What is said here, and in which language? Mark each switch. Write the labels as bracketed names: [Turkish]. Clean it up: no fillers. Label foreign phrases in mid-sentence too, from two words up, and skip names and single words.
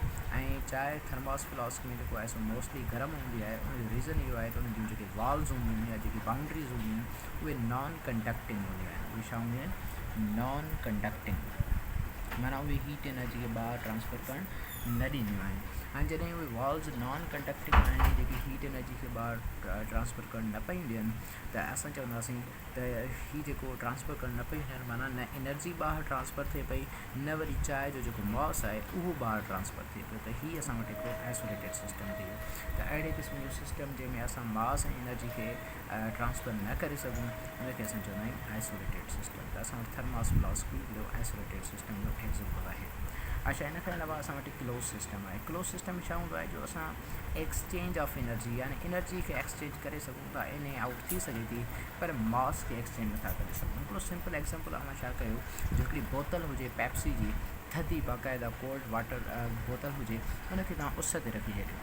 [Sindhi] ऐं चांहि [English] thermos flask [Sindhi] में जेको आहे सो मोस्टली गर्म हूंदी आहे। उनजो रीज़न इहो आहे त उन जूं जेके वॉल्स हूंदियूं आहिनि या जेकी बाउंड्रीज़ हूंदियूं आहिनि, उहे [English] non conducting [Sindhi] हूंदियूं आहिनि। उहे छा हूंदियूं आहिनि? [English] non conducting, [Sindhi] माना उहे [English] heat energy [Sindhi] खे ॿाहिरि ट्रांसफर करणु न ॾींदियूं आहिनि। ऐं जॾहिं उहे [English] walls non conducting [Sindhi] आहिनि, जेकी [English] heat energy [Sindhi] खे ॿाहिरि ट्रांसफर करणु न पई ॾियनि, त असां चवंदासीं त हीअ जेको ट्रांसफर करणु न पई ॾियनि, माना न एनर्जी ॿाहिरि ट्रांसफर थिए पई, न वरी चांहि जो जेको मास आहे उहो ॿाहिरि ट्रांसफर थिए पियो, त हीअ असां वटि हिकिड़ो [English] isolated system [Sindhi] थी वियो। त अहिड़े क़िस्म जो सिस्टम जंहिंमें असां मास ऐं एनर्जी खे ट्रांसफर न करे सघूं, उनखे असां चवंदा आहियूं [English] isolated system. [Sindhi] त असां वटि [English] thermos flask [Sindhi] बि हिकिड़ो [English] isolated system [Sindhi] जो एग्ज़ाम्पल आहे। अच्छा, इन खां अलावा असां वटि [English] close system [Sindhi] आहे। [English] close system [Sindhi] में छा हूंदो आहे, जो असां [English] exchange of energy, [Sindhi] यानी एनर्जी खे एक्सचेंज करे सघूं था, [English] in out [Sindhi] थी सघे थी, पर मास खे एक्सचेंज नथा करे सघूं। हिकिड़ो [English] simple example [Sindhi] असां छा कयो, जो हिकिड़ी बोतल हुजे पेप्सी जी, थधी बाक़ाइदा [English] cold water bottle [Sindhi] हुजे, उनखे तव्हां उस ते रखी छॾियो।